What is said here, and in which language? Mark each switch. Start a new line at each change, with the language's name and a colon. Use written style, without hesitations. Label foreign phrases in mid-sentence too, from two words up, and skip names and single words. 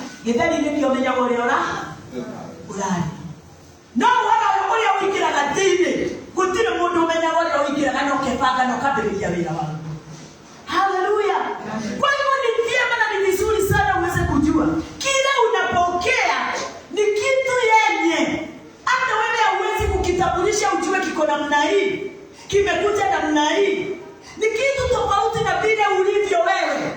Kikuyu: Githeri nĩ kĩomenya ũrĩa ũrarĩ. No wala ũrĩa ũingĩraga thĩinĩ, gũtirĩ mũndũ ũmenyaga ũrĩa ũingĩraga na ũkebanga na ũkambĩrĩria wĩra waku. Haleluya.
Swahili: Kwa hivyo ni vyema na ni vizuri sana uweze kujua kile unapokea ni kitu yenye hata wewe hauwezi kukitambulisha ujue kiko namna hii, kimekuja namna hii. Ni kitu tofauti na vile ulivyo wewe.